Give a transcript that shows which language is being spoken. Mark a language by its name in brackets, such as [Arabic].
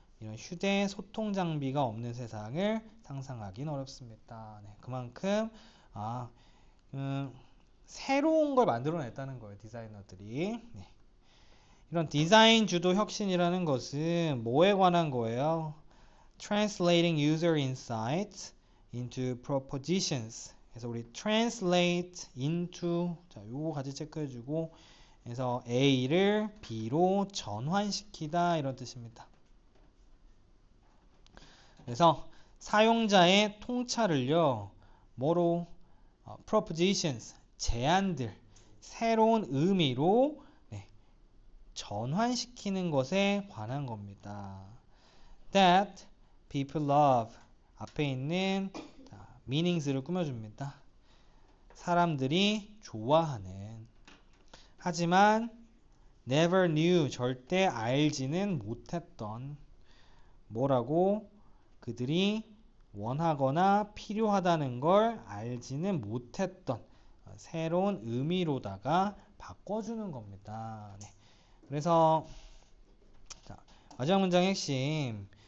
[Korean] 이런 휴대 소통 장비가 없는 세상을 상상하기는 어렵습니다. 네, 그만큼 새로운 걸 만들어냈다는 거예요. 디자이너들이. 네. 이런 디자인 주도 혁신이라는 것은 뭐에 관한 거예요? [English] Translating user insights into propositions. [Korean] 그래서 우리 translate into 자 요거 같이 체크해주고 그래서 A를 B로 전환시키다 이런 뜻입니다. 그래서 사용자의 통찰을요 뭐로 propositions 제안들 새로운 의미로 전환시키는 것에 관한 겁니다. [English] that people love. [Korean] 앞에 있는 meanings를 꾸며줍니다. 사람들이 좋아하는. 하지만 [English] never knew. [Korean] 절대 알지는 못했던. 뭐라고? 그들이 원하거나 필요하다는 걸 알지는 못했던 새로운 의미로다가 바꿔주는 겁니다. 네. 그래서 자, 마지막 문장 핵심.